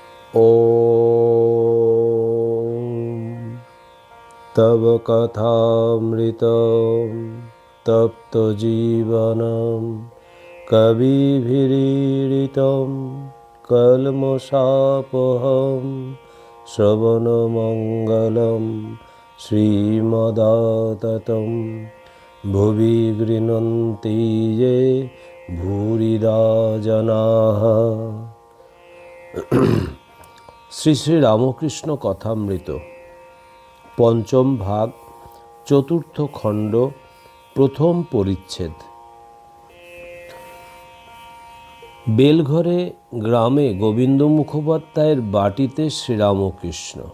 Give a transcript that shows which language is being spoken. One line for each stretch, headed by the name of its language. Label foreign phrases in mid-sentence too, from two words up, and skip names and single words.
Sanskrit: ॐ तव कथामृतं तप्तजीवनं कविभिरीडितं कल्मषापहं श्रवणमङ्गलं श्रीमदाततं भुवि गृह्णन्ति ये भूरिदा जनाः।
Bangla: শ্রী শ্রী রামকৃষ্ণ কথামৃত পঞ্চম ভাগ, চতুর্থ খণ্ড, প্রথম পরিচ্ছেদ। বেলঘরে গ্রামে গোবিন্দ মুখোপাধ্যায়ের বাটিতে শ্রীরামকৃষ্ণ।